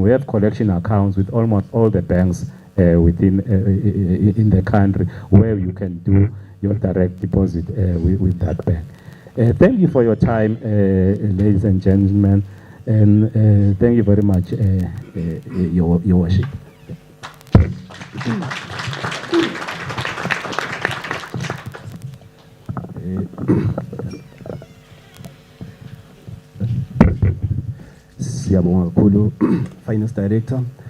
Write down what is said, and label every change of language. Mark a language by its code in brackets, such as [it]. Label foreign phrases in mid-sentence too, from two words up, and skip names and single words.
[en] We have collection accounts with almost all the banks within in the country where you can do your direct deposit with that bank. Thank you for your time, ladies and gentlemen, and thank you very much, Your Worship. [zu] Siyabonga kakhulu [en] Finance Director.